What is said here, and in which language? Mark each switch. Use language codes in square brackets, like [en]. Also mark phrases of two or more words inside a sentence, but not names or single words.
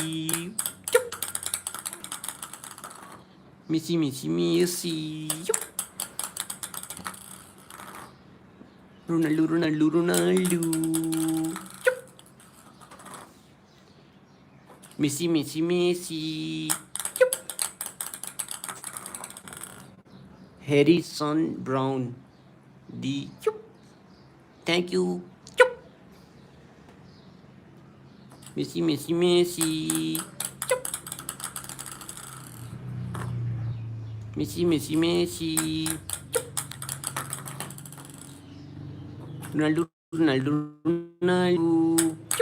[en] Messi, Messi, Messi. Ronaldo, Ronaldo, Ronaldo. Messi, Messi, Messi. Harrison Brown. D. Thank you. Messi, Messi, Messi. Messi, Messi, Messi. Ronaldo, Ronaldo, Ronaldo.